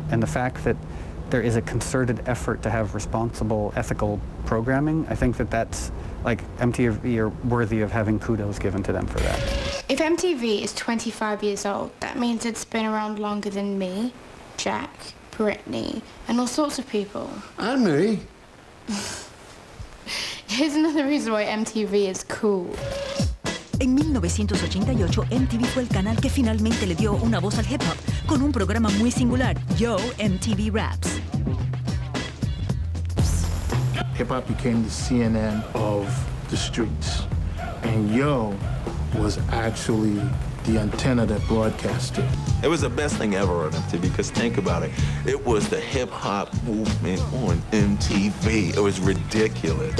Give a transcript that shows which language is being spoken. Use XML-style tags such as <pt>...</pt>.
<en>And the fact that there is a concerted effort to have responsible, ethical programming, I think that that's, like, MTV are worthy of having kudos given to them for that. If MTV is 25 years old, that means it's been around longer than me, Jack, Britney, and all sorts of people. And me. Here's another reason why MTV is cool.</en> <es>En 1988, MTV fue el canal que finalmente le dio una voz al hip hop con un programa muy singular, Yo MTV Raps.</es> <en>Hip hop became the CNN of the streets. And Yo was actually the antenna that broadcast it. It was the best thing ever on MTV, because think about it. It was the hip-hop movement on MTV. It was ridiculous.</en>